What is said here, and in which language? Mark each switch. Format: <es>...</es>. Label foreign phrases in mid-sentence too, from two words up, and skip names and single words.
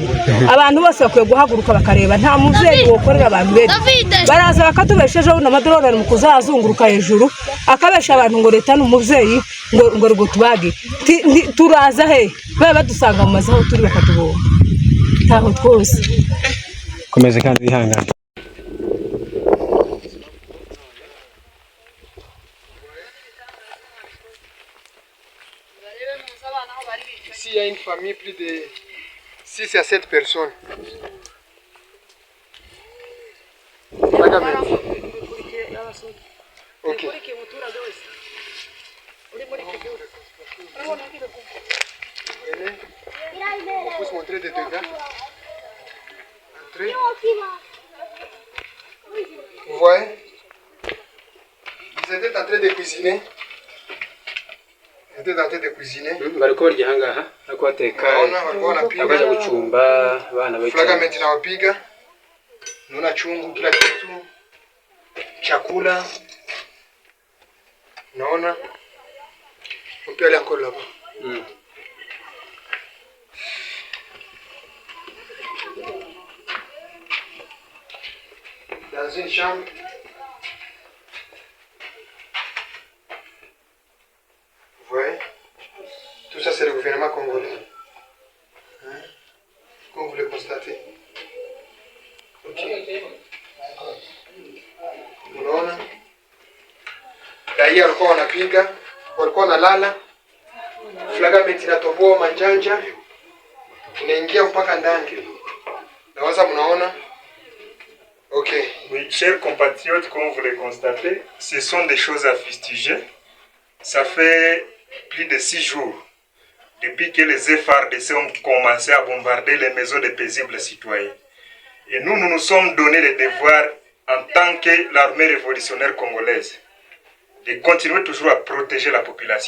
<rn>Abantu bose bakwiye guhaguruka bakareba, nta muvyeyi wokorera abantu bene. Baraza bakatubeshejeho n'amadolari mu kuzazunguruka hejuru, akabesha abantu ngo leta n'umuvyeyi ngo rugo tubage. Turaza he baba dusanga mu mazaho turi bakatubona. Ntaho twose. Komeze kandi ihangane.</rn> <fr>Ici, il y a une famille, plus de 6 à 7 personnes. Ok. On peut se montrer des dégâts. Entrez. Vous voyez? Ils étaient en train de cuisiner.</fr> <rn>Bariko barya hangaha akwateka abaje gucumba abana bacha.</rn> <sw>Fragment inawapiga. Naona chungu kila kitu. Chakula. Naona.</sw> <fr>On peut aller encore là-bas. Dans une chambre. Vous voyez? Tout ça, c'est le gouvernement congolais. Hein? Comme vous le constatez.</fr> <sw>Ok. Unaona? Raia walikuwa wanapiga, walikuwa wanalala. Fragment inatoboa manjanja. Unaingia mpaka ndani. Nawaza mnaona? Ok.</sw> <fr>Oui, chers compatriotes, comme vous le constatez, ce sont des choses à fustiger. Ça fait plus de 6 jours depuis que les FARDC ont commencé à bombarder les maisons des paisibles citoyens. Et nous nous sommes donné le devoir, en tant que l'armée révolutionnaire congolaise, de continuer toujours à protéger la population.</fr>